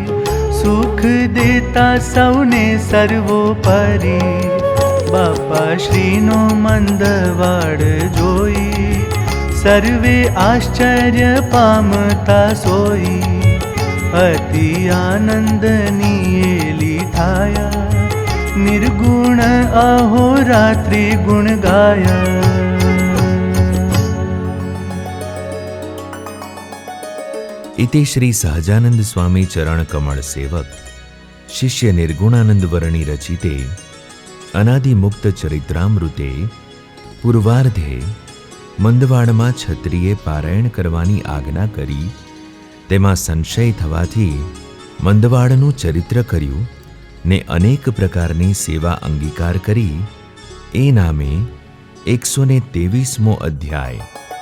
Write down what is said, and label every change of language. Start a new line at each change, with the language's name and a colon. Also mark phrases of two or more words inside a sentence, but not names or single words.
Gujarati: સુખ દેતા સૌને સર્વોપરી, બાપા શ્રીનો મંદવાડ જોઈ, સર્વે આશ્ચર્ય પામતા સોઈ, અતિ આનંદની એલી થાયા, નિર્ગુણ અહોરાત્રિ ગુણ ગાયા.
Sanskrit: इति श्री सहजानंद स्वामी चरण कमल सेवक शिष्य निर्गुणानंद वर्णी रचिते अनादिमुक्त चरित्रामृते पूर्वार्धे
Gujarati: મંદવાડમાં છત્રીએ પારાયણ કરવાની આજ્ઞા કરી, તેમાં સંશય થવાથી મંદવાડનું ચરિત્ર કર્યું ને અનેક પ્રકારની સેવા અંગીકાર કરી, એ નામે 123મો અધ્યાય